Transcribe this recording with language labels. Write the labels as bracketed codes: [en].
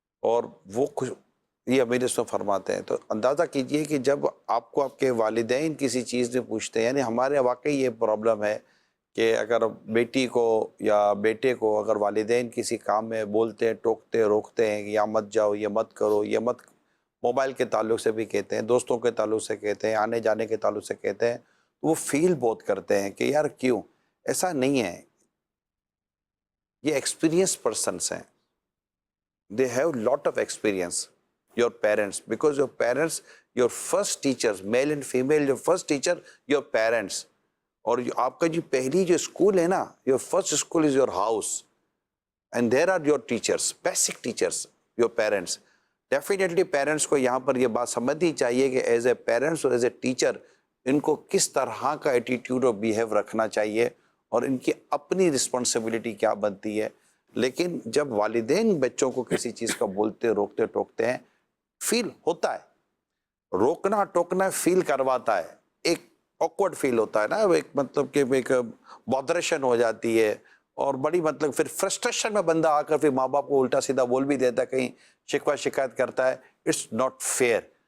[ur] اور وہ یہ امیر سنت فرماتے ہیں. تو اندازہ کیجئے کہ جب آپ کو آپ کے والدین کسی چیز میں پوچھتے ہیں, یعنی ہمارے واقعی یہ پرابلم ہے کہ اگر بیٹی کو یا بیٹے کو اگر والدین کسی کام میں بولتے ہیں, ٹوکتے روکتے ہیں کہ یا مت جاؤ, یہ مت کرو, یہ مت, موبائل کے تعلق سے بھی کہتے ہیں, دوستوں کے تعلق سے کہتے ہیں, آنے جانے کے تعلق سے کہتے ہیں, وہ فیل بہت کرتے ہیں کہ یار کیوں. ایسا نہیں ہے, یہ ایکسپیرینس پرسنس ہیں, [en] they have lot of experience, your parents, because your parents, your first teachers, male and female, your first teacher, your parents. [ur] اور آپ کا جو پہلی جو اسکول ہے نا, [en] your first school is your house, and there are your teachers, basic teachers, your parents. [ur] Definitely parents کو یہاں پر یہ بات سمجھنی چاہیے کہ ایز اے پیرنٹس اور ایز اے ٹیچر ان کو کس طرح کا ایٹیٹیوڈ اور بیہیو رکھنا چاہیے, اور ان کی اپنی رسپانسبلٹی کیا بنتی ہے. لیکن جب والدین بچوں کو کسی چیز کا بولتے روکتے ٹوکتے ہیں, فیل ہوتا ہے, روکنا ٹوکنا فیل کرواتا ہے, ایک آکورڈ فیل ہوتا ہے نا, ایک مطلب کہ ایک بودریشن ہو جاتی ہے, اور بڑی مطلب پھر فرسٹریشن میں بندہ آ کر پھر ماں باپ کو الٹا سیدھا بول بھی دیتا ہے, کہیں شکوہ شکایت کرتا ہے. [en] It's not fair.